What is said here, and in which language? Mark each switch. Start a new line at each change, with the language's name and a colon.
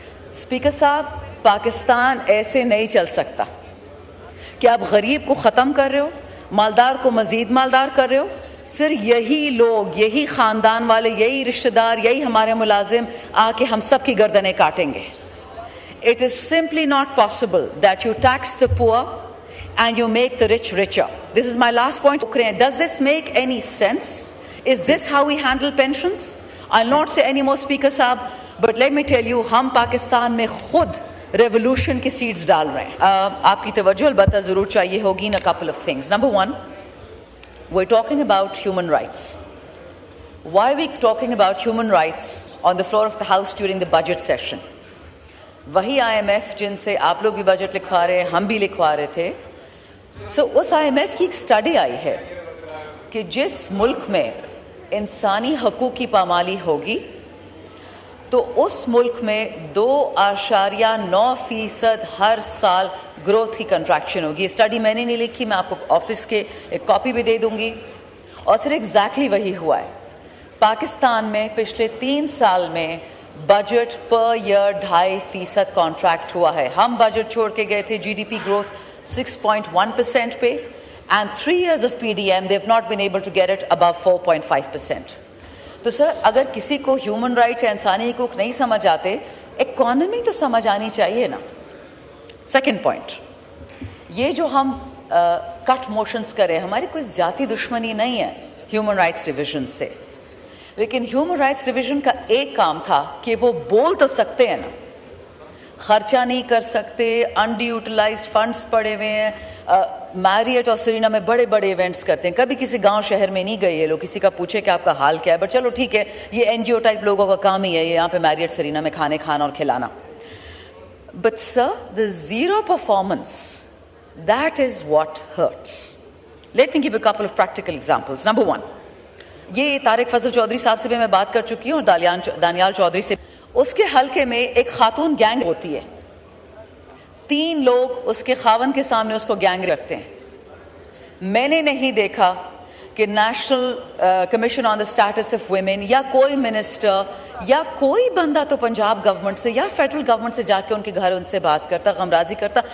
Urdu: Speaker صاحب پاکستان ایسے نہیں چل سکتا کہ آپ غریب کو ختم کر رہے ہو, مالدار کو مزید مالدار کر رہے ہو. صرف یہی لوگ, یہی خاندان والے, یہی رشتہ دار, یہی ہمارے ملازم آ کے ہم سب کی گردنیں کاٹیں گے.
English: It is simply not possible that you tax the poor and you make the rich richer. This is my last point. Does this make any sense? Is this how we handle pensions? I'll not say any more, Speaker Saab, but let me tell you,
Urdu: ہم پاکستان میں خود revolution کی seeds ڈال رہے ہیں. آپ کی توجہ البتہ ضرور چاہیے ہوگی.
English: a couple of things. Number one, we're talking about human rights. Why are we talking about human rights on the floor of the House during the budget session?
Urdu: وہی IMF جن سے آپ لوگ بھی بجٹ لکھوا رہے ہیں, ہم بھی لکھوا رہے تھے. اس IMF کی ایک اسٹڈی آئی ہے کہ جس ملک میں انسانی حقوق کی پامالی ہوگی تو اس ملک میں 2.9% ہر سال گروتھ کی کنٹریکشن ہوگی. یہ اسٹڈی میں نے نہیں لکھی, میں آپ کو آفس کے ایک کاپی بھی دے دوں گی. اور سر ایگزیکٹلی وہی ہوا ہے. پاکستان میں پچھلے 3 سال میں بجٹ پر ایئر 2.5% کانٹریکٹ ہوا ہے. ہم بجٹ چھوڑ کے گئے تھے GDP گروتھ 6.1% پہ,
English: and 3 years of PDM they've not been able to get it above 4.5%.
Urdu: تو سر اگر کسی کو ہیومن رائٹس یا انسانی حقوق نہیں سمجھ آتے, اکانومی تو سمجھ آنی چاہیے نا. سیکنڈ پوائنٹ, یہ جو ہم کٹ موشنز کریں, ہماری کوئی ذاتی دشمنی نہیں ہے ہیومن رائٹس ڈویژن سے, لیکن ہیومن رائٹس ڈویژن کا ایک کام تھا کہ وہ بول تو سکتے ہیں نا, خرچہ نہیں کر سکتے, انڈی یوٹیلائزڈ فنڈز پڑے ہوئے ہیں. میریٹ اور سرینا میں بڑے بڑے ایونٹس کرتے ہیں, کبھی کسی گاؤں شہر میں نہیں گئے یہ لوگ, کسی کا پوچھے کہ آپ کا حال کیا ہے, بٹ چلو ٹھیک ہے, یہ NGO ٹائپ لوگوں کا کام ہی ہے یہاں پہ میریٹ سرینا میں کھانے کھانا اور کھلانا. But sir
English: the zero performance, that is what hurts. Let me give a couple of practical examples. Number one,
Urdu: یہ طارق فضل چودھری صاحب سے بھی میں بات کر چکی ہوں, اور دانیال چودھری سے. اس کے حلقے میں ایک خاتون گینگ ہوتی ہے, 3 لوگ اس کے خاون کے سامنے اس کو گینگ کرتے ہیں. میں نے نہیں دیکھا کہ national commission on the status of women یا کوئی منسٹر یا کوئی بندہ تو پنجاب گورنمنٹ سے یا فیڈرل گورنمنٹ سے جا کے ان کے گھر ان سے بات کرتا, غمرازی کرتا.